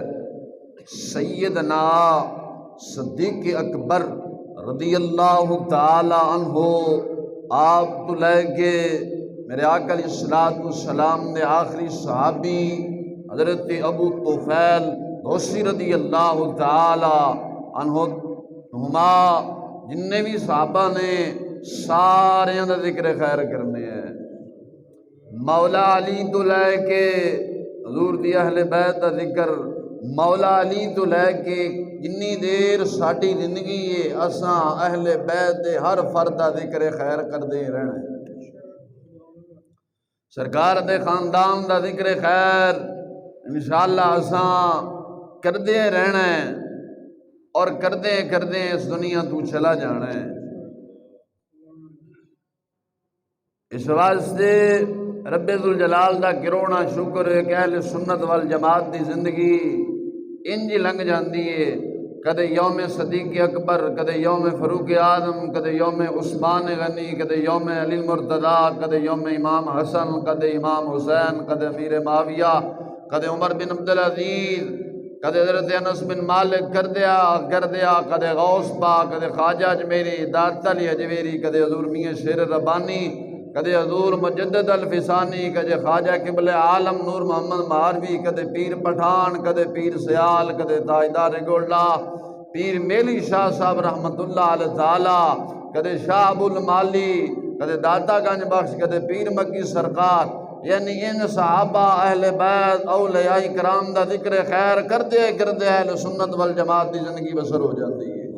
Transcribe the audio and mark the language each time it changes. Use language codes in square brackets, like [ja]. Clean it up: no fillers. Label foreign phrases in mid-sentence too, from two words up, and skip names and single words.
[pa] سیدنا صدیق اکبر [ar] رضی اللہ تعالی عنہ [pa] آپ تو لے کے میرے آقا [ar] علیہ الصلوۃ والسلام [pa] نے آخری صحابی حضرت ابو طفیل دوسی [ar] رضی اللہ تعالی عنہما، [pa] جننے بھی صحابہ نے سارے دا ذکر خیر کرنے ہیں۔ مولا علی تو لے کے حضور دی اہل بیت دا ذکر، مولا علی تو لے کے جنی دیر ساڈی زندگی ہے اساں اہل بیت دے ہر فرد دا ذکر خیر کردے رہنا ہے۔ سرکار دے خاندان دا ذکر خیر انشاءاللہ اساں کردے رہنا ہے، اور کردے کردے اس دنیا تو چلا جانا ہے۔ اس واسطے رب ذوالجلال دا کروڑا شکر ہے کہ اہل سنت والجماعت دی زندگی انج لنگ جاندی ہے، کدے یوم صدیق اکبر، کدے یوم فاروق اعظم، کدے یوم عثمان غنی، کدے یوم علی المرتضیٰ، کدے یوم امام حسن، کدے امام حسین، کدے امیر معاویہ، کدے عمر بن عبدالعزیز، کدے حضرت انس بن مالک کر دیا، کدے غوث پاک، کدے خواجہ اجمیری، داتا علی اجمیری، کدے حضور میاں شیر ربانی، کدے حضور مجدد الفسانی، کدے خواجہ قبلہ عالم نور محمد مہاروی، کدے پیر پٹھان، کدے پیر سیال، کدے تاجدار گولڈا، پیر میلی شاہ صاحب [ar] رحمت اللہ علیہ [pa] تعالی، کدے شاہ ابو المالی، کدے داتا گنج بخش، کدے پیر مکی سرکار، یعنی ان صحابہ اہل بیت اولیاء کرام دا ذکر خیر کردے اہل سنت والجماعت دی زندگی [ur] بسر ہو جاتی ہے۔